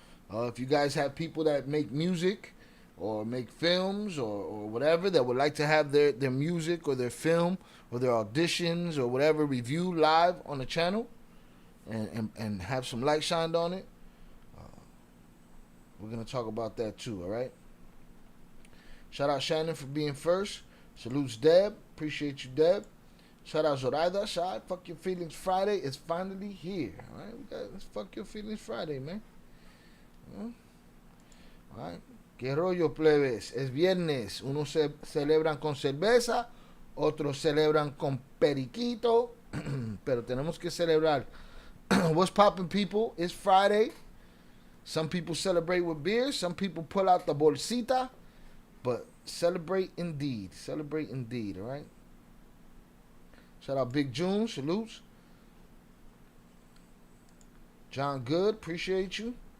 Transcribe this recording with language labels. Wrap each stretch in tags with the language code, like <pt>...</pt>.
<en>If you guys have people that make music or make films or whatever that would like to have their music or their film or their auditions or whatever reviewed live on the channel and have some light shined on it, we're going to talk about that too, all right? Shout out Shannon for being first. Salutes Deb. Appreciate you, Deb. Shout out Zoraida. Shy. Fuck Your Feelings Friday is finally here, all right? Let's Fuck Your Feelings Friday, man. All right.</en> <es>¿Qué rollo, plebes? Es viernes. Unos celebran con cerveza, otros celebran con periquito, pero tenemos que celebrar.</es> <en>What's poppin', people? It's Friday. Some people celebrate with beer. Some people pull out the bolsita. But celebrate indeed. Celebrate indeed, all right? Shout out Big June. Salutes. John Good. Appreciate you.</en>